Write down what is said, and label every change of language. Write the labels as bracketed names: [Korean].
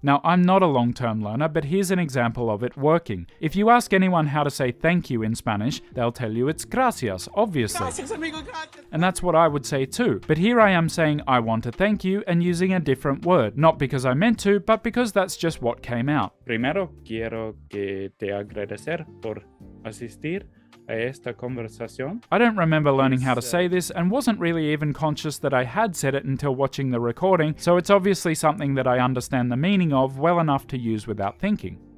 [English] Now, I'm not a long-term learner, but here's an example of it working. If you ask anyone how to say thank you in Spanish, they'll tell you it's gracias, obviously. [Spanish] Gracias, amigo, gracias. [English] And that's what I would say too. But here I am saying I want to thank you and using a different word, not because I meant to, but because that's just what came out. [Spanish] Primero quiero que te agradecer por asistir a esta conversación. [English] I don't remember learning how to say this and wasn't really even conscious that I had said it until watching the recording, so it's obviously something that I understand the meaning of well enough to use without thinking.